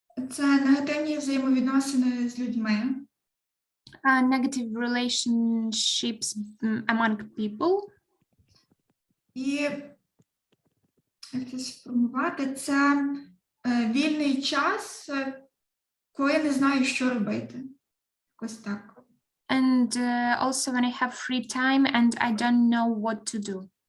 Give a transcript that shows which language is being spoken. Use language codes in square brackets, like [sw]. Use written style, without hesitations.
[uk] Це негативні взаємовідносини з людьми. [en] Negative relationships among people. [uk] І як це сформувати? Це вільний час, коли не знаю, що робити. Якось так. [en] And also when I have free time and I don't know what to do.